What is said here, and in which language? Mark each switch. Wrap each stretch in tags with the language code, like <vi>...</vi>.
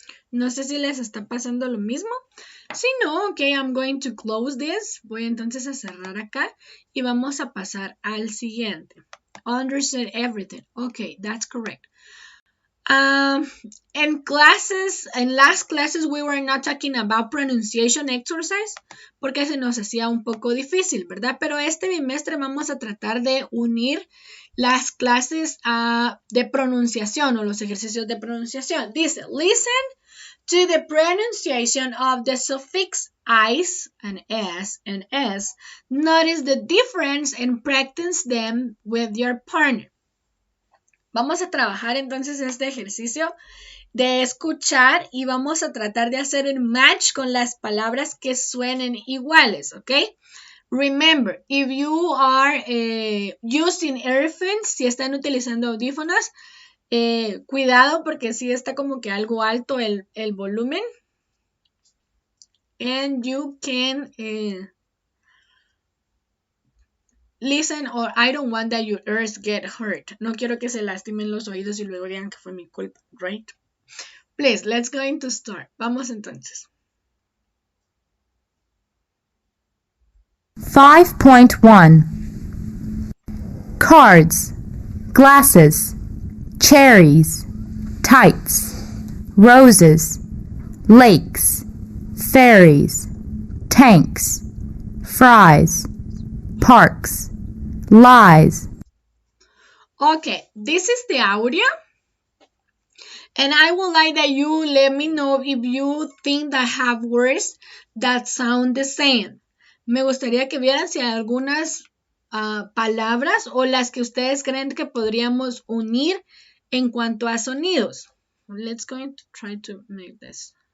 <es>No sé si les está pasando lo mismo. Si no,</es> <en>ok, I'm going to close this.</en> <es>Voy entonces a cerrar acá y vamos a pasar al siguiente.</es> <en>Understand everything. Ok, that's correct. In last classes, we were not talking about pronunciation exercise</en> <es>porque se nos hacía un poco difícil, ¿verdad? Pero este bimestre vamos a tratar de unir las clases de pronunciación o los ejercicios de pronunciación.</es> <en>Dice, listen to the pronunciation of the suffix "-is" and "s". Notice the difference and practice them with your partner.</en> <es>Vamos a trabajar entonces este ejercicio de escuchar y vamos a tratar de hacer un match con las palabras que suenen iguales, ¿ok?</es> <en>Remember, if you are using earphones,</en> <es>si están utilizando audífonos, cuidado porque sí está como que algo alto el volumen.</es> <en>And you can listen, or I don't want that your ears get hurt.</en> <es>No quiero que se lastimen los oídos y luego digan que fue mi culpa,</es> <en>right? Please, let's go to start.</en> <es>Vamos entonces.</es> <en>5.1 Cards, glasses, cherries, tights, roses, lakes, ferries, tanks, fries, parks, lies. Okay, this is the audio. And I would like that you let me know if you think that have words that sound the same.</en> <es>Me gustaría que vieran si hay algunas palabras o las que ustedes creen que podríamos unir en cuanto a sonidos.</es> <en>Let's go to try to make this.</en>